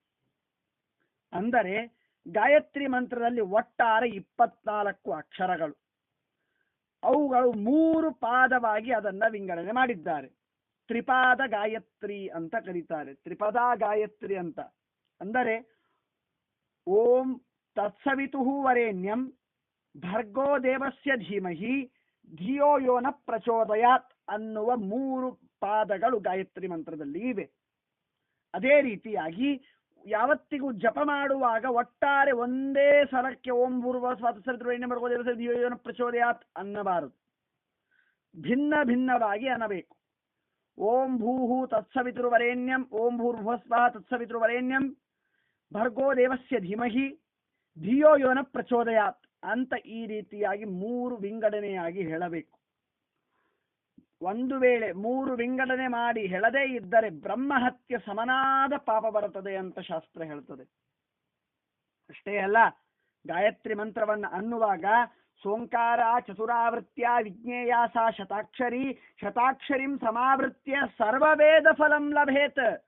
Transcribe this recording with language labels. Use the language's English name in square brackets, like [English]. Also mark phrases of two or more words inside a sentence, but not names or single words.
[Kannada] ಅಂದರೆ ಗಾಯತ್ರಿ ಮಂತ್ರದಲ್ಲಿ ಒಟ್ಟಾರೆ 24 ಅಕ್ಷರಗಳು, ಅವುಗಳು 3 ಪಾದವಾಗಿ ಅದನ್ನ ವಿಂಗಡಣೆ ಮಾಡಿದ್ದಾರೆ. ತ್ರಿಪಾದ ಗಾಯತ್ರಿ ಅಂತ ಕರೀತಾರೆ, ತ್ರಿಪದಾ ಗಾಯತ್ರಿ ಅಂತ. [Sanskrit] ಅಂದರೆ ಓಂ ತತ್ಸವಿತುಃ ವರೇಣ್ಯಂ ಭರ್ಗೋ ದೇವಸ್ಯ ಧೀಮಹಿ ಧಿಯೋ ಯೋ ನ ಪ್ರಚೋದಯಾತ್ [Kannada] ಅನ್ನುವ 3 ಪಾದಗಳು ಗಾಯತ್ರಿ ಮಂತ್ರದಲ್ಲಿ ಇವೆ. ಅದೇ ರೀತಿಯಾಗಿ ಯಾವತ್ತಿಗೂ ಜಪ ಮಾಡುವಾಗ ಒಟ್ಟಾರೆ ಒಂದೇ ಸಲಕ್ಕೆ [Sanskrit] ಓಂ ಭೂರ್ಭುವಸ್ಸುಃ ಭರ್ಗೋ ದೇವಸ್ಯ ಧಿಯೋ ಯೋ ನ ಪ್ರಚೋದಯಾತ್ [Kannada] ಅನ್ನಬಾರದು, ಭಿನ್ನ ಭಿನ್ನವಾಗಿ ಅನ್ನಬೇಕು. [Sanskrit] ಓಂ ಭೂಹು ತತ್ಸವಿತುರ್ವರೇಣ್ಯಂ, ಓಂ ಭೂರ್ಭುವಸ್ಸುಃ ತತ್ಸವಿತುರ್ವರೇಣ್ಯಂ ಭರ್ಗೋ ದೇವಸ್ಯ ಧೀಮಹಿ ಧಿಯೋ ಯೋ ನ ಪ್ರಚೋದಯಾತ್ [Kannada] ಅಂತ ಈ ರೀತಿಯಾಗಿ 3 ವಿಂಗಡಣೆಯಾಗಿ ಹೇಳಬೇಕು. ಒಂದು ವೇಳೆ 3 ವಿಂಗಡಣೆ ಮಾಡಿ ಹೇಳದೇ ಇದ್ದರೆ ಬ್ರಹ್ಮಹತ್ಯೆ ಸಮನಾದ ಪಾಪ ಬರುತ್ತದೆ ಅಂತ ಶಾಸ್ತ್ರ ಹೇಳ್ತದೆ. ಅಷ್ಟೇ ಅಲ್ಲ, ಗಾಯತ್ರಿ ಮಂತ್ರವನ್ನು ಅನ್ನುವಾಗ [Sanskrit] ಸೋಂಕಾರ ಚತುರಾವೃತ್ಯ ವಿಜ್ಞೇಯ ಸಾ ಶತಾಕ್ಷರಿ ಶತಾಕ್ಷರಿಂ ಸಮಾವೃತ್ಯ ಸರ್ವವೇದ ಫಲಂ ಲಭೇತ್.